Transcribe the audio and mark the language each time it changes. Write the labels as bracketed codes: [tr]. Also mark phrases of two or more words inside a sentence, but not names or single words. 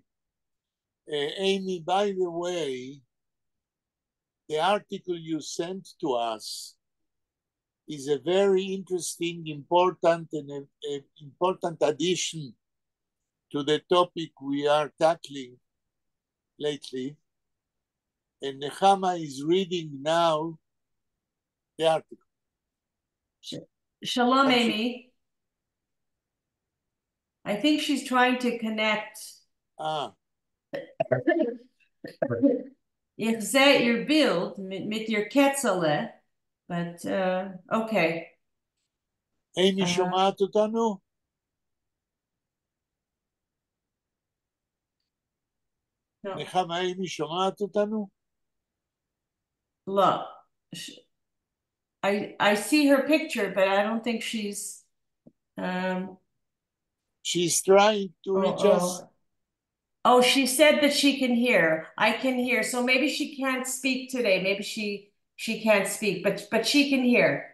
[en] Amy, by the way, the article you sent to us is a very interesting, important, and important addition to the topic we are tackling lately. And Nechama is reading now the article. Shalom, Amy. I think she's trying to connect. [de] Ich sehe ihr Bild mit ihr Ketzele, [en] but okay. [he] Amy שומעת אותנו? נחמה, Amy שומעת אותנו? [en] Look, I see her picture, but I don't think she's she's trying to reach us. Oh, she said that she can hear. I can hear. So maybe she can't speak today. Maybe she can't speak, but she can hear.